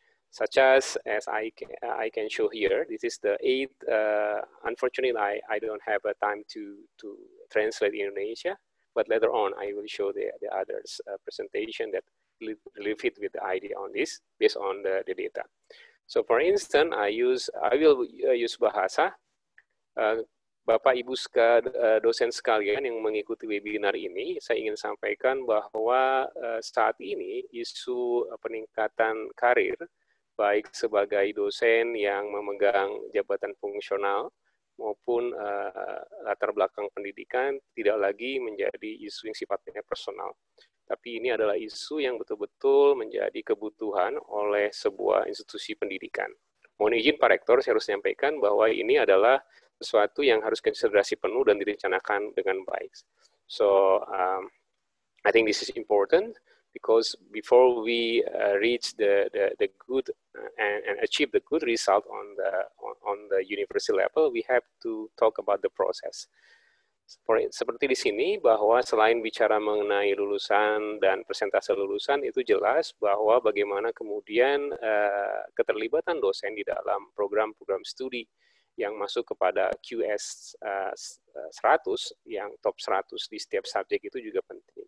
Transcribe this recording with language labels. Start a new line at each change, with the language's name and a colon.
English: Such as I can show here, this is the 8, unfortunately I don't have a time to translate in Indonesia, but later on I will show the others presentation that really fit with the idea on this based on the data. So for instance, I will use bahasa.
Indonesian: Bapak Ibu dosen sekalian yang mengikuti webinar ini, saya ingin sampaikan bahwa saat ini isu peningkatan karir baik sebagai dosen yang memegang jabatan fungsional maupun latar belakang pendidikan tidak lagi menjadi isu yang sifatnya personal. Tapi ini adalah isu yang betul-betul menjadi kebutuhan oleh sebuah institusi pendidikan. Mohon izin Pak Rektor, saya harus menyampaikan bahwa ini adalah sesuatu yang harus konsiderasi penuh dan direncanakan dengan baik.
English: So I think this is important because before we reach the good and achieve the good result on the university level, we have to talk about the process.
Indonesian: Seperti di sini bahwa selain bicara mengenai lulusan dan persentase lulusan, itu jelas bahwa bagaimana kemudian keterlibatan dosen di dalam program-program studi yang masuk kepada QS 100, yang top 100 di setiap subjek itu juga penting.